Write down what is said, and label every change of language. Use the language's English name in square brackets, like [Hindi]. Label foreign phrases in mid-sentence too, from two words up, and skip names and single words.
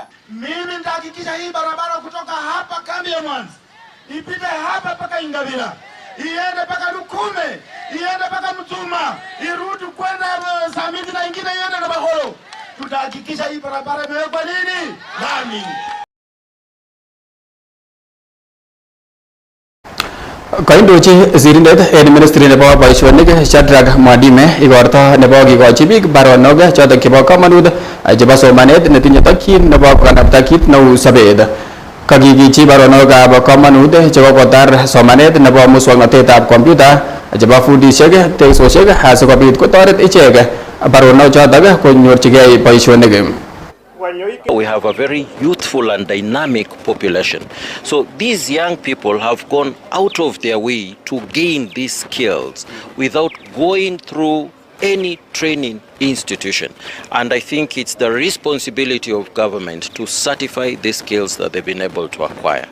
[Swahili] Mimi nitahakikisha hii barabara kutoka hapa kambi ya Mwanza ipite hapa mpaka Ingabila, iende mpaka Lukume, iende mpaka Mtuma, irudi kwenda Samiti na ingine iende na Baholo. Tutahakikisha hii barabara imewekwa nini? Lami. [Kalenjin] Koindochi sirindet en ministry nebo boisionik Shadrack Mwadime igorto nebo kikochi biik baronok chotok chebo komonut chebo somanet netinye tokyin nebo kokanapta kit neu sobet. Kakikichi baronokab komonut chebo kotar somanet nebo muswoknotetab kompyuta chebo fundisiek, teksosiek asikobit kotoret ichek baronok chotok konyorchigei boisionik. [English] We have a very youthful and dynamic population. So these young people have gone out of their way to gain these skills without going through any training institution. And I think it's the responsibility of government to certify the skills that they've been able to acquire.